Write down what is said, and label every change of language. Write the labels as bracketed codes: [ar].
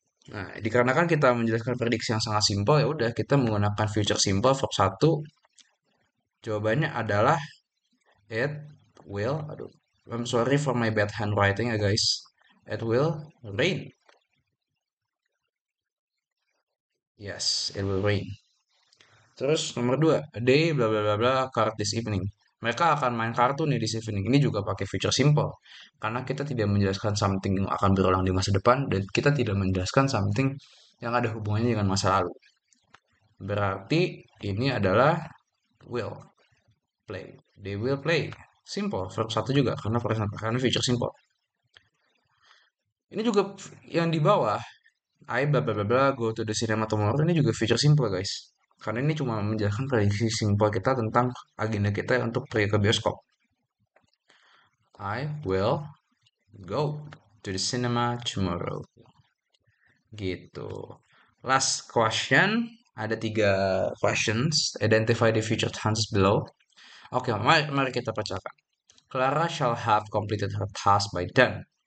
[id] Nah, dikarenakan kita menjelaskan prediksi yang sangat simpel ya udah kita menggunakan future simple verb satu. Jawabannya adalah [en] it will. Aduh, I'm sorry for my bad handwriting ya guys. It will rain. Yes, it will rain. [id] Terus nomor dua, [en] they bla bla bla bla card this evening. [id] Mereka akan main kartu nih [en] this evening. [id] Ini juga pakai future simple. Karena kita tidak menjelaskan something yang akan berulang di masa depan dan kita tidak menjelaskan something yang ada hubungannya dengan masa lalu. Berarti ini adalah will play. [en] They will play. Simple, verb [id] satu juga karena [en] future simple. [id] Ini juga yang di bawah [en] I bla bla bla bla go to the cinema tomorrow ini juga feature simple guys. [id] Karena ini cuma menjelaskan prediksi simple kita tentang agenda kita untuk pergi ke bioskop. [en] I will go to the cinema tomorrow. [id] Gitu. Last question. Ada tiga questions. [en] Identify the future tenses below. [id] Oke, mari kita bacakan. [en] Clara shall have completed her task by then.